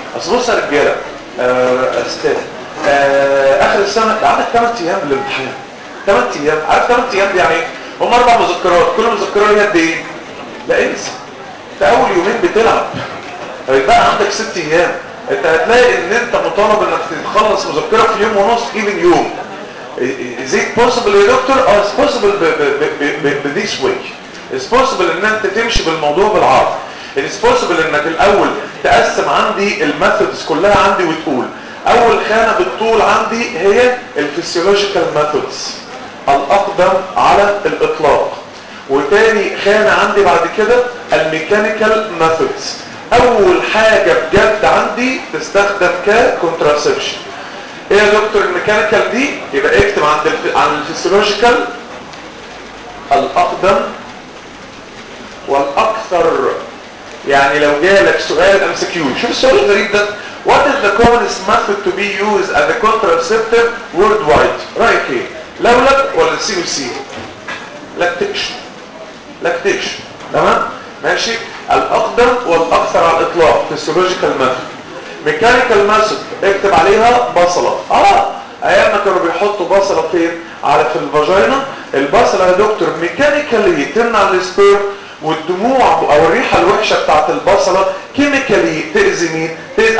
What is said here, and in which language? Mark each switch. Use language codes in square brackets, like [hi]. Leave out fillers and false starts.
[ar] اصل بص يا رجاله استاذ اخر السنه ده عندك 8 ايام للامتحان. 8 ايام، عارف 8 ايام يعني ايه؟ هم اربع مذكرات، كل مذكره ليها قد ايه؟ لا انسى، انت اول يومين بتلعب، هيبقى عندك 6 ايام. انت هتلاقي ان انت مطالب انك تخلص مذكره في يوم ونص، ايفن يوم. [en] Is it possible [ar] يا دكتور؟ اه [en] it's possible this way. It's possible [ar] ان انت تمشي بالموضوع بالعرض. It's possible انك الاول تقسم عندي الميثودز كلها عندي وتقول اول خانه بالطول عندي هي الفسيولوجيكال ميثودز الاقدم على الاطلاق. وتاني خانه عندي بعد كده الميكانيكال ميثودز. اول حاجه بجد عندي تستخدم ككونتراسبشن. ايه يا دكتور الميكانيكال دي؟ يبقى اكتب عند عن الفسيولوجيكال الاقدم والاكثر. يعني لو جالك سؤال ام سي كيو، شوف السؤال الغريب ده. [en] What is the commonest method to be used as a contraceptive worldwide؟ [ar] رايك ايه؟ لولب ولا سي او سي؟ لاكتيشن. لاكتيشن تمام؟ ماشي؟ الاقدم والاكثر على الاطلاق فسيولوجيكال ميثود. ميكانيكال ماسك اكتب عليها بصله. اه ايام ما كانوا بيحطوا بصله فين؟ على في الفاجينا. البصله يا دكتور ميكانيكالي تمنع السبيرم والدموع او الريحه الوحشه بتاعت البصله كيميكالي تاذي مين؟ تاذي.